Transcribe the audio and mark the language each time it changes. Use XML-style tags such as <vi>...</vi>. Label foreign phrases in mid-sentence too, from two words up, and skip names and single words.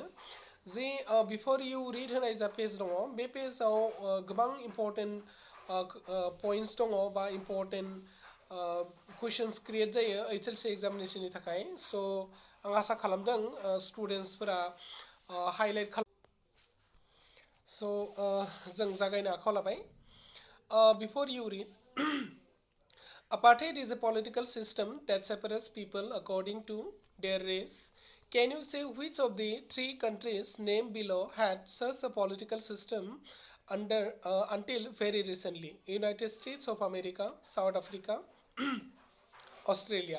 <brx>जि</brx> <en>before you read</en> <brx>होनाय जा पेज दङ बे पेजाव गोबां</brx> <en>important points</en> <brx>दङ बा</brx> <en>important questions</en> <brx>क्रिएट जायो HLC एग्जामिनेशननि थाखाय स' आं आसा खालामदों स्टुडेन्टसफोरा हाइलाइट खालाम स' जों जागायनो आखायाव लाबाय</brx> <en>before you read Apartheid is a political system that separates people according to their race. Can you say which of the 3 countries named below had such a political system until very recently? United States of America, South Africa, Australia.</en>